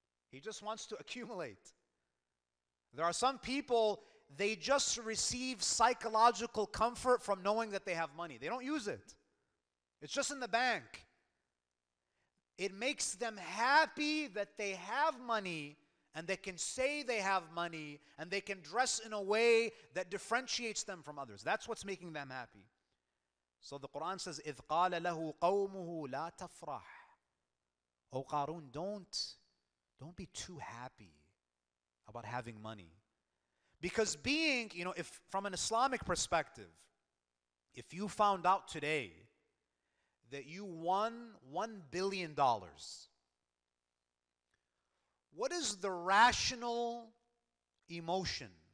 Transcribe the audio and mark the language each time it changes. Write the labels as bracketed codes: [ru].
[en] He just wants to accumulate. There are some people, they just receive psychological comfort from knowing that they have money. They don't use it. It's just in the bank. It makes them happy that they have money, and they can say they have money, and they can dress in a way that differentiates them from others. That's what's making them happy. So the Quran says, [ar] إِذْ قَالَ لَهُ قَوْمُهُ لَا تَفْرَحْ. [en] Oh Karun, don't be too happy about having money. Because being, if from an Islamic perspective, if you found out today that you won $1 billion, what is the rational emotion?